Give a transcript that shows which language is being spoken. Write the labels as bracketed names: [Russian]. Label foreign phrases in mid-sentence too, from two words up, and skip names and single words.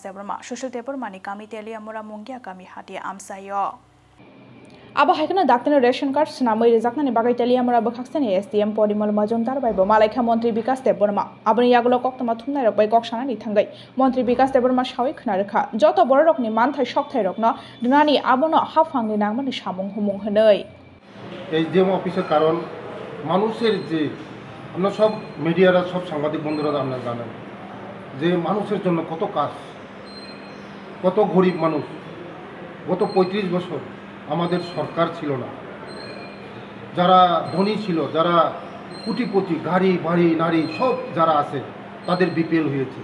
[Kok Borok] देबरमा सुशील देबरमानि गामि तेलिया मुरा मुंगिया गामि हाटिया आमसायो आबो हाइकनो डाक्टरनि [English] ration card [Kok Borok] सुनामै रेजाकनानि बागै तेलियामरा बखाक्सनि एसडीएम परिमल मजुमदार बायबो मालायखा मन्त्री विकास देबरमा आबनि यागलो कक्तमा थुमनाय रक बाय कक्सानानि थांगै मन्त्री विकास देबरमा सावै खोनारखा जत बर रकनि मानथाय सकथाय रकनो दुनानि आबनो हाफांनि नांमानि सामुं हुमुं हनै [Bangla] एसडीएम অফিসের কারণ মানুষের যে আমরা সব মিডিয়ারা সব সাংবাদিক বন্ধুরা আপনারা জানেন যে মানুষের জন্য কত কাজ, কত গরিব মানুষ। গত 35 বছর আমাদের সরকার ছিল না, যারা ধনী ছিল, যারা কোটিপতি, গাড়ি বাড়ি নারী সব যারা আছে তাদের বিপিএল হয়েছে।